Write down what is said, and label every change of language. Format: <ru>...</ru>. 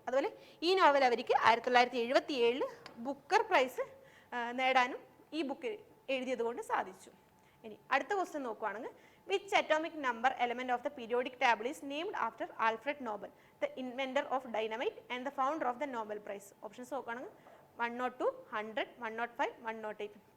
<ml>അതുപോലെ ഈ നോവൽ അവർക്ക് 1977 ബുക്കർ പ്രൈസ് നേടാനും ഈ ബുക്ക് എഴുതിയത് കൊണ്ട് സാധിച്ചു. ഇനി അടുത്ത ക്വസ്റ്റ്യൻ നോക്കുകയാണെങ്കിൽ</ml> <en>which atomic number element of the periodic table is named after Alfred Nobel, the inventor of dynamite and the founder of the Nobel Prize?</en> <ml>Options നോക്കുകയാണെങ്കിൽ 102, 100, 105, 108.</ml>